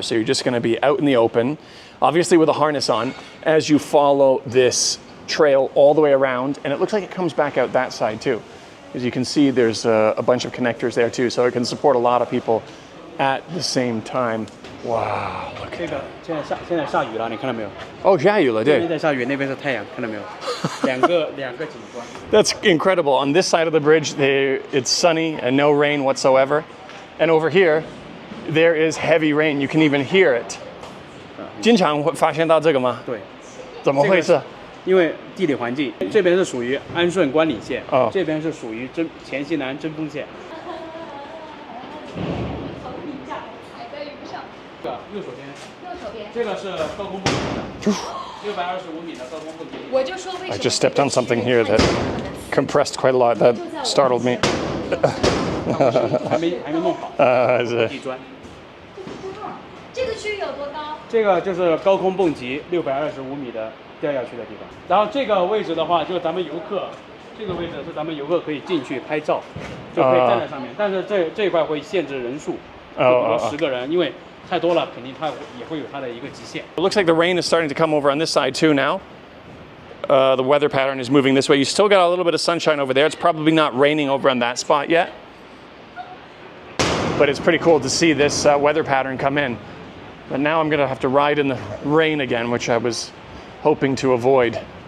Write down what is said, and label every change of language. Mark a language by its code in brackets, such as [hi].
[en] So you're just going to be out in the open, obviously with a harness on, as you follow this trail all the way around. And it looks like it comes back out that side too. As you can see, there's a bunch of connectors there too. So it can support a lot of people at the same time. Wow, look at that. [zh] 现在下雨了，你看到没有？ Oh, 下雨了，对。这边在下雨，那边是太阳，看到没有？两个景观。 [en] That's incredible. On this side of the bridge, it's sunny and no rain whatsoever. And over here, there is heavy rain. You can even hear it. [zh] 经常会发现到这个吗？对。怎么回事？因为地理环境，这边是属于安顺关岭线，哦，这边是属于黔西南针锋线。右手边，这个是高空蹦极的，625米的高空蹦极。我就说为什么 [en] I just stepped on something here that compressed quite a lot. That startled me. [zh] 还没弄好。地砖。这个区域有多高？这个就是高空蹦极625米的掉下去的地方。然后这个位置的话，就是咱们游客，这个位置是咱们游客可以进去拍照，就可以站在上面。但是这一块会限制人数，比如说10个人，因为 太多了，肯定它也会有它的一个极限。 [en] It looks like the rain is starting to come over on this side too now. The weather pattern is moving this way. You still got a little bit of sunshine over there. It's probably not raining over on that spot yet. But it's pretty cool to see this weather pattern come in. But now I'm going to have to ride in the rain again, which I was hoping to avoid.